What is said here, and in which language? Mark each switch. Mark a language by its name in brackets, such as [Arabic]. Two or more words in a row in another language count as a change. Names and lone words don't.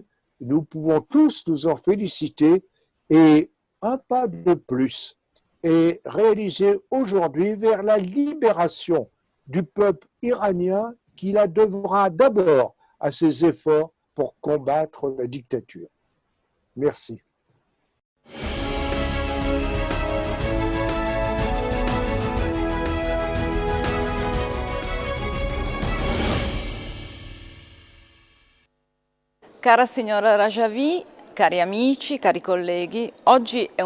[French] Nous pouvons tous nous en féliciter et un pas de plus est réalisé aujourd'hui vers la libération du peuple iranien qui la devra d'abord à ses efforts pour combattre la dictature. Merci. [Italian] Cara signora Rajavi, cari amici, cari colleghi, oggi è